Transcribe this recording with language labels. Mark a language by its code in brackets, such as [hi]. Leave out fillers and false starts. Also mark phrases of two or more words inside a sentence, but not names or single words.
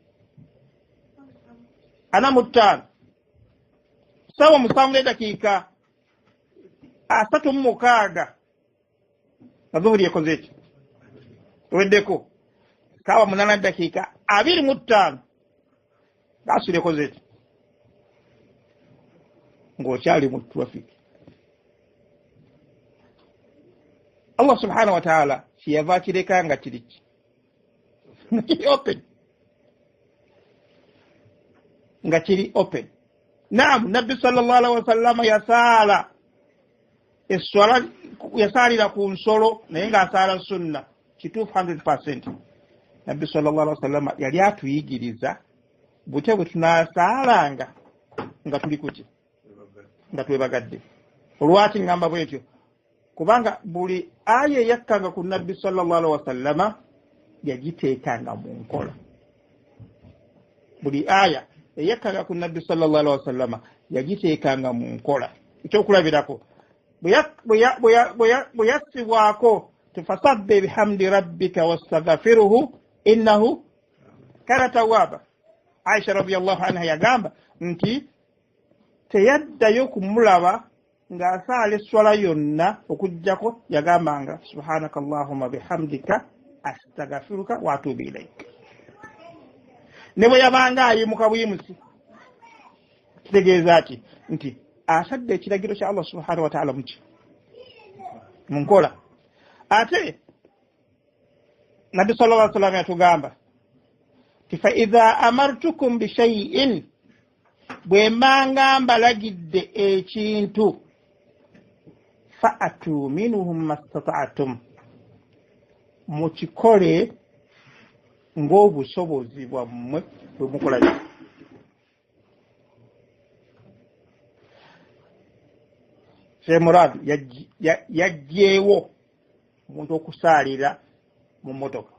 [lg] 45, ssaawa 7 eddakiika 36 nga zuhuri ekoze eki eweddeko, ssaawa 8 eddakiika 25 gasuli ekoze eki ng'okyali mu traffic. [ar] الله سبحانه وتعالى [lg] kiyava kireka nga kiriki open, nga kiri open. Naam, Nabbi [ar] صلى الله عليه وسلم [lg] yasaala eswala, yasaalira ku nsolo naye ng'asaala sunna kituufu 100%. Nabbi [ar] صلى الله عليه وسلم [lg] yali atuyigiriza butya bwe tunaasaalanga nga tuli kuki, nga twebagadde. Olwaki ngamba bwetyo? Kubanga buli aya eyakkanga ku Nabbi [ar] صلى الله عليه وسلم [lg] yagiteekanga mu nkola. Buli aya eyakkanga ku Nabbi [ar] صلى الله عليه وسلم [lg] yagiteekanga mu nkola. Ekyokulabirako bwe yassibwako [ar] فسبح بحمد ربك واستغفره إنه كان توابا. [lg] Aisha [ar] رضي الله عنها [lg] yagamba nti teyaddayo kumulaba ng'asaala eswala yonna okujjako yagambanga [ar] سبحانك اللهم بحمدك أستغفرك وأتوب إليك. [lg] Ne bwe yabanga ayimuka buyimusi kitegeeza ati nti asadde ekiragiro kya [ar] الله سبحانه وتعالى [lg] mu nkola. Ate Nabi [ar] صلى الله عليه وسلم [lg] yatugamba [ar] فإذا أمرتكم بشيء, [lg] bwe mbanga mbalagidde ekintu [ar] فأتوا منهم ما استطعتم, [lg] mukikole ng'obusobozi bwammwe bwe mukola. Murad yaggyeewo omuntu okusaalira mu mmotoka.